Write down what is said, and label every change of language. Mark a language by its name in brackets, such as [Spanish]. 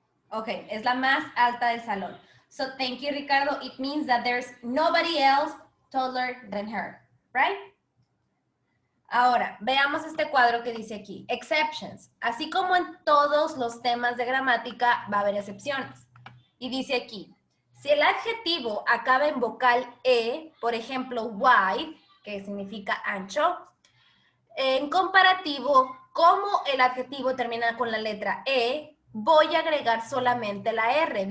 [Spanish] Ok, es la más alta del salón. [English] So thank you, Ricardo. It means that there's nobody else taller than her, right? [Spanish] Ahora, veamos este cuadro que dice aquí, exceptions. Así como en todos los temas de gramática va a haber excepciones. Y dice aquí, si el adjetivo acaba en vocal E, por ejemplo, wide, que significa ancho, en comparativo, como el adjetivo termina con la letra E, voy a agregar solamente la R.